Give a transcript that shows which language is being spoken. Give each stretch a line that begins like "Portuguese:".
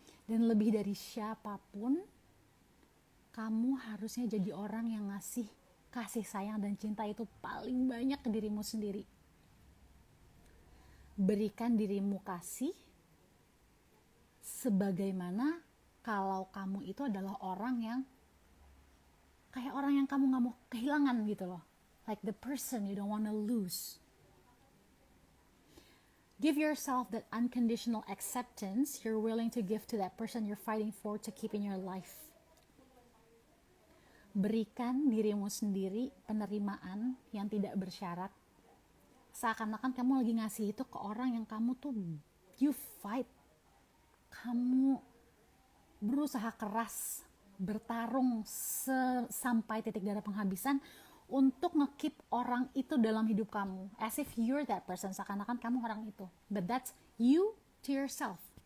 Indonesian: Dan lebih dari siapapun, kamu harusnya jadi orang yang ngasih kasih sayang dan cinta itu paling banyak ke dirimu sendiri. Berikan dirimu kasih sebagaimana kalau kamu itu adalah orang yang kayak orang yang kamu gak mau kehilangan gitu loh.
English: Like the person you don't want to lose. Give yourself that unconditional acceptance you're willing to give to that person you're fighting for to keep in your life.
Indonesian: Berikan dirimu sendiri penerimaan yang tidak bersyarat. Seakan-akan kamu lagi ngasih itu ke orang yang kamu tuh
English: you fight.
Indonesian: Kamu berusaha keras, bertarung sampai titik darah penghabisan untuk nge-keep orang itu dalam hidup kamu,
English: as if you're that person,
Indonesian: seakan-akan kamu orang itu,
English: but that's you to yourself.